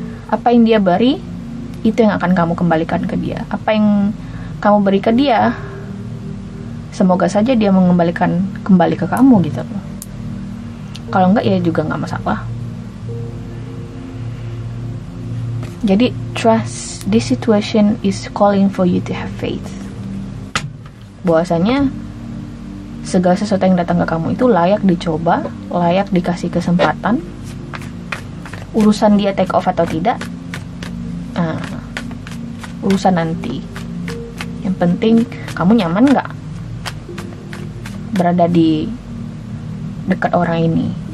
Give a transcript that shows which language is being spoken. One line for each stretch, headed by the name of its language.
Indonesian: Apa yang dia beri, itu yang akan kamu kembalikan ke dia. Apa yang kamu beri ke dia, semoga saja dia mengembalikan kembali ke kamu gitu loh. Kalau enggak ya juga nggak masalah.
English: Jadi trust, this situation is calling for you to have faith.
Indonesian: Bahwasanya segala sesuatu yang datang ke kamu itu layak dicoba, layak dikasih kesempatan. Urusan dia take off atau tidak, urusan nanti. Yang penting kamu nyaman nggak berada di dekat orang ini?